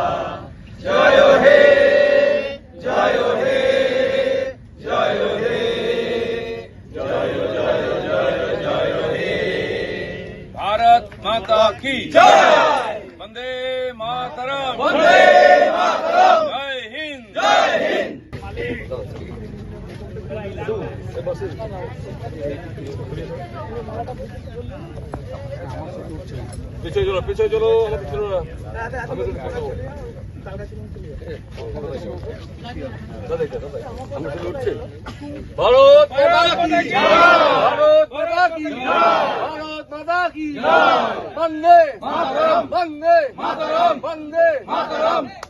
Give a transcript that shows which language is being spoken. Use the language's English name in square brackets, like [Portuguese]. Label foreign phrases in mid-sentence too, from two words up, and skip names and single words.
[Hindi] जय हे जय हे जय हे जय जय जय जय हे। भारत माता की जय। वंदे मातरम वंदे मातरम। जय हिंद जय हिंद। [Bangla] পিছিয়ে চলো পিছিয়ে চলো আমার পিছনে না [Hindi] भारत माता की भारत माता की भारत माता की वंदे मातरम वंदे मातरम वंदे मातरम।